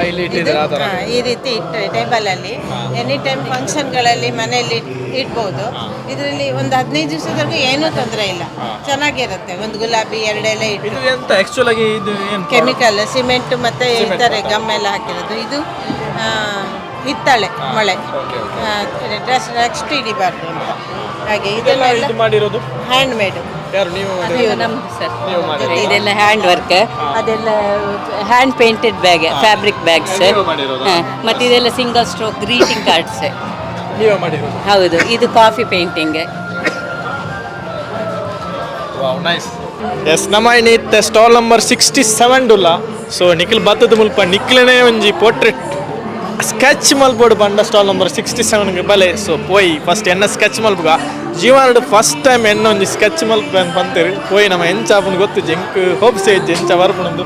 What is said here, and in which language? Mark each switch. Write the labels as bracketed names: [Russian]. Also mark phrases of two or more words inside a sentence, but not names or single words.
[Kannada] ಈ ರೀತಿ ಇಟ್ಟರೆ ಟೇಬಲಲ್ಲಿ [English] any time [Kannada] ಫಂಕ್ಷನ್ಗಳಲ್ಲಿ ಮನೆಯಲ್ಲಿ ಇಡ್ಬೋದು ಇದರಲ್ಲಿ ಒಂದು 15 ದಿವಸದವರೆಗೂ ಏನೂ ತೊಂದರೆ ಇಲ್ಲ ಚೆನ್ನಾಗಿರುತ್ತೆ ಒಂದು ಗುಲಾಬಿ 2 ಎಲೆ ಇಟ್ಟು [English] chemical cement [Kannada] ಮತ್ತು ಇರ್ತಾರೆ ಗಮ್ ಎಲ್ಲ ಹಾಕಿರೋದು ಇದು ಹಿತ್ತಾಳೆ ಮೊಳೆ ನೆಕ್ಸ್ಟ್ ಹಿಡಿಬಾರ್ದು ಅಂತ ಹಾಗೆ ಇದನ್ನೆಲ್ಲ [English] hand made [Kannada] ಯಾರು ನೀವು ನೀವು ಮಾಡಿ ಇದೆಲ್ಲ [English] hand work, [Kannada] ಅದೆಲ್ಲ [English] hand painted bag, fabric bags, [Kannada] ಮತ್ತು ಇದೆಲ್ಲ [English] single stroke greeting cards. [Kannada] ನೀವೇ ಮಾಡಿರೋದು? ಹೌದು, ಇದು [English] coffee painting. nice. yes, [Tulu] ನಮ್ಮ ಇನ್ನಿತ್ತೆ [English] stall number [Tulu] 67 ಡುಲ್ಲ. ಸೊ ನಿಖಿಲ್ ಬತ್ತದ ಮುಲ್ಪ ನಿಖಿಲನೇ ಒಂಜಿ [English] portrait sketch [Tulu] ಮಲ್ಪೋಡು ಬಂಡ [English] stall number [Tulu] 67ಗೆ ಬಲೆ. ಸೊ ಪೋಯಿ ಫಸ್ಟ್ ಎನ್ನ ಸ್ಕೆಚ್ ಮಲ್ಪಗ ಜೀವನಡು [English] first time [Tulu] ಎನ್ನ ಒಂಜಿ ಸ್ಕೆಚ್ ಮಲ್ಪ ಬಂತೇರಿ ಪೋಯಿ ನಮ್ಮ ಎಂಚಾಪನ್ ಗೊತ್ತು ಜಂಕ್ ಹೋಪ್ಸ್ ಎಂಚ ಬರ್ಪುಣಂದು.